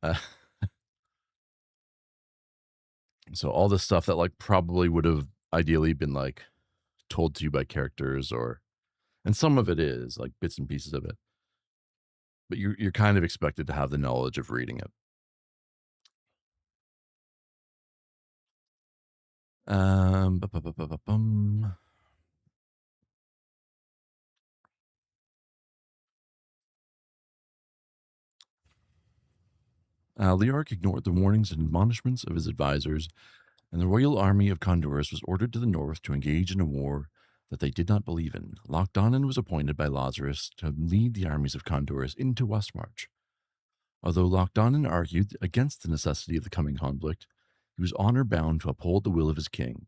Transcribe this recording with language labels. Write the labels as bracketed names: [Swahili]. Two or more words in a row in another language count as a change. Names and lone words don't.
[English] So all the stuff that like probably would have ideally been like told to you by characters or and some of it is like bits and pieces of it. But you're kind of expected to have the knowledge of reading it. Ba-ba-ba-ba-bum. Leoric ignored the warnings and admonishments of his advisors, and the royal army of Condorus was ordered to the north to engage in a war that they did not believe in. Lochdonan was appointed by Lazarus to lead the armies of Condorus into Westmarch. Although Lochdonan argued against the necessity of the coming conflict, He was honor bound to uphold the will of his king.